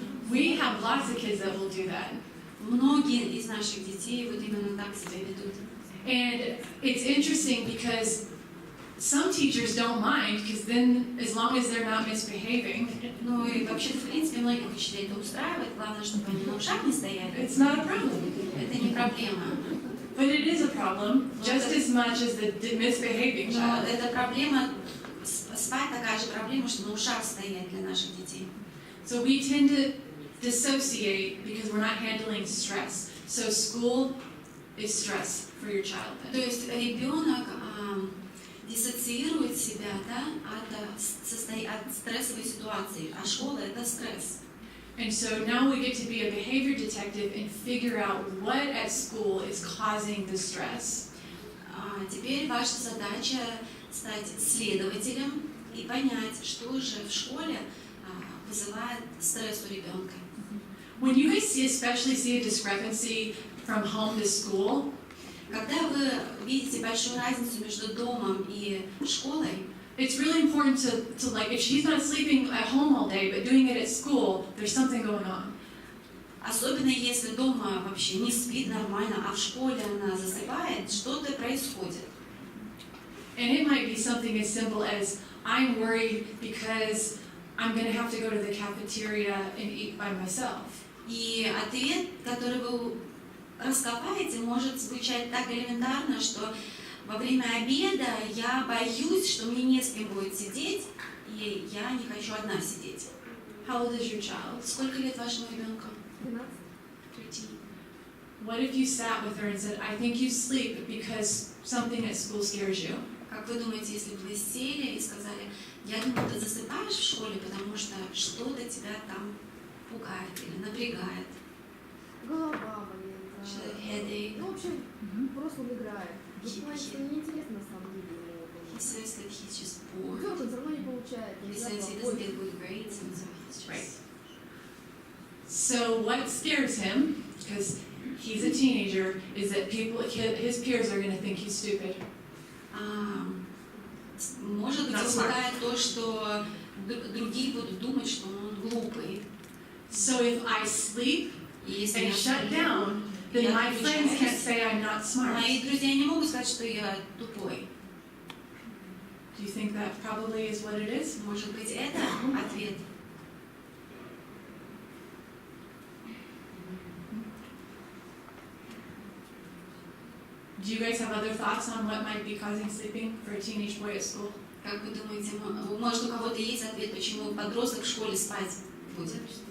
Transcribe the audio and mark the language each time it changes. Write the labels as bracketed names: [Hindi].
[English] We have lots of kids that will do that. [Russian] Многие из наших детей вот именно так себя ведут. [English] And it's interesting because some teachers don't mind, because then as long as they're not misbehaving, [Russian] Ну и вообще-то, в принципе, многих учителей это устраивает. Главное, чтобы они на ушах не стояли. [English] it's not a problem. [Russian] Это не проблема. [English] But it is a problem, just as much as the misbehaving [Russian] Но [English] child. [Russian] эта проблема, спать такая же проблема, что на ушах стоять для наших детей. [English] So we tend to dissociate because we're not handling stress. So school is stress for your child. [Russian] То есть ребенок диссоциирует себя, да, от стрессовой ситуации, а школа это стресс. [English] And so now we get to be a behavior detective and figure out what at school is causing the stress. [Russian] Теперь ваша задача стать следователем и понять, что же в школе вызывает стресс у ребенка. [English] When you guys especially see a discrepancy from home to school, [Russian] когда вы видите большую разницу между домом и школой, [English] it's really important to like, if she's not sleeping at home all day but doing it at school, there's something going on. [Russian] Особенно если дома вообще не спит нормально, а в школе она засыпает, что-то происходит. [English] And it might be something as simple as, I'm worried because I'm going to have to go to the cafeteria and eat by myself. [Russian] И ответ, который вы раскопаете, может звучать так элементарно, что во время обеда я боюсь, что мне не с кем будет сидеть, и я не хочу одна сидеть. [English] How old is your child? [Russian] Сколько лет вашему ребенку? 13. [English] What if you sat with her and said, I think you sleep because something at school scares you? [Russian] Как вы думаете, если бы вы сели и сказали, я думаю, ты засыпаешь в школе, потому что что-то тебя там пугает или напрягает? Голова болит. [English] Headache. [Russian] Ну, в общем, просто он играет. Это неинтересно на самом деле. [English] He says that he's just bored. [Russian] Он все равно не получает. [English] He says he doesn't get good grades, and so he's just... Right. So what scares him, because he's a teenager, is that his peers are going to think he's stupid. [Russian] Может быть, пугает то, что другие будут думать, что он глупый. [English] So if I sleep and shut down, then my [Russian] я [English] friends can't say I'm not smart. [Russian] Мои друзья не могут сказать, что я тупой. [English] Do you think that probably is what it is? [Russian] Может быть, это ответ? [English] Do you guys have other thoughts on what might be causing sleeping for a teenage boy at school? [Russian] Как вы думаете, может, у кого-то есть ответ, почему подросток в школе спать будет?